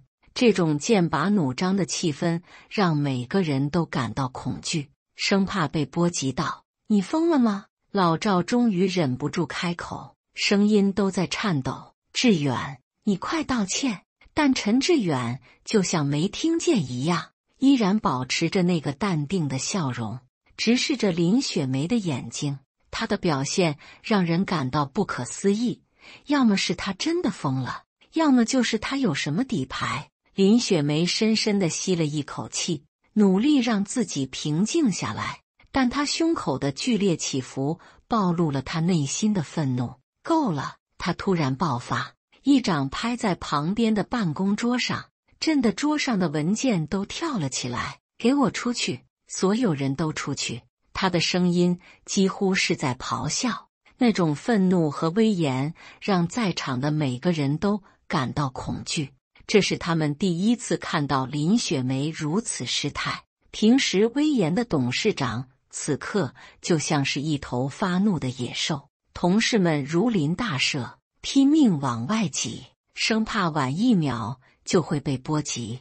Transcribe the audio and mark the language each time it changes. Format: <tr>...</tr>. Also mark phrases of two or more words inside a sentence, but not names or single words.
<zh>這種劍拔弩張的氣氛讓每個人都感到恐懼，生怕被波及到。你瘋了嗎？老趙終於忍不住開口， 聲音都在顫抖。志遠，你快道歉！但陳志遠就像沒聽見一樣，依然保持着那個淡定的笑容，直視着林雪梅的眼睛。他的表現讓人感到不可思議，要麼是他真的瘋了，要麼就是他有什麼底牌。林雪梅深深地吸了一口氣，努力讓自己平靜下來，但她胸口的剧烈起伏暴露了她內心的憤怒。夠了！她突然爆發，一掌拍在旁邊的辦公桌上，震得桌上的文件都跳了起來。給我出去！所有人都出去！她的聲音幾乎是在咆哮，那種憤怒和威嚴讓在場的每個人都感到恐懼。這是他們第一次看到林雪梅如此失態。平時威嚴的董事長，此刻就像是一頭發怒的野獸。同事們如臨大赦，拼命往外擠，生怕晚一秒就會被波及。</zh>